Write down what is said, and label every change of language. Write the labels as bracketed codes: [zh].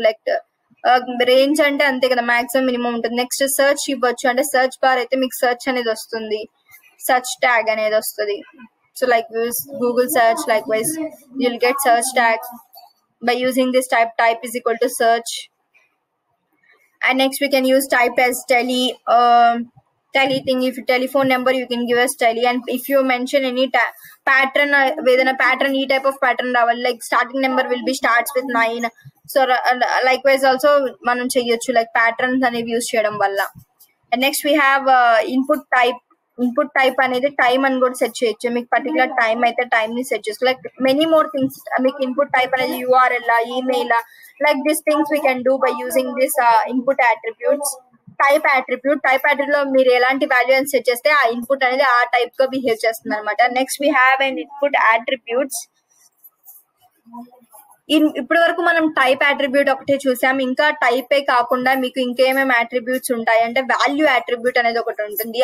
[te] Like range అంటే అంతే కదా, మాక్సిమం మినిమం ఉంటుంది. నెక్స్ట్ సర్చ్ ఇవ్వచ్చు, అంటే సర్చ్ బార్ అయితే మీకు సర్చ్ అనేది వస్తుంది, సర్చ్ ట్యాగ్ అనేది వస్తుంది. [en] So like Google search, likewise you'll get search tag by using this type is equal to search. And next we can use type as tele thing. If telephone number you can give us tele, and if you mention any pattern within a pattern, e type of pattern [te] రావాలి, [en] like starting number will be starts with 9. So likewise also [te] మనం చేయొచ్చు, like patterns అనేవి use చేయడం వల్ల. [en] And next we have input type [te] అనేది time అని కూడా set చేయొచ్చు. మీకు పర్టికులర్ టైం అయితే టైం ని సెట్ చేసుకో, లైక్ మెనీ మోర్ థింగ్స్. మీకు ఇన్పుట్ టైప్ అనేది [en] URL, email, like these things we can do by using this input attributes. [te] Type attribute లో మీరు ఎలాంటి వాల్యూ అని సెట్ చేస్తే ఆ ఇన్పుట్ అనేది ఆ టైప్ గా బిహేవ్ చేస్తుంది అనమాట. [en] Next we have and input attributes. [te] ఇప్పటి వరకు మనం టైప్ అట్రిబ్యూట్ ఒకటే చూసాం. ఇంకా టైపే కాకుండా మీకు ఇంకేమేమి అట్రిబ్యూట్స్ ఉంటాయి అంటే వాల్యూ అట్రిబ్యూట్ అనేది ఒకటి ఉంటుంది.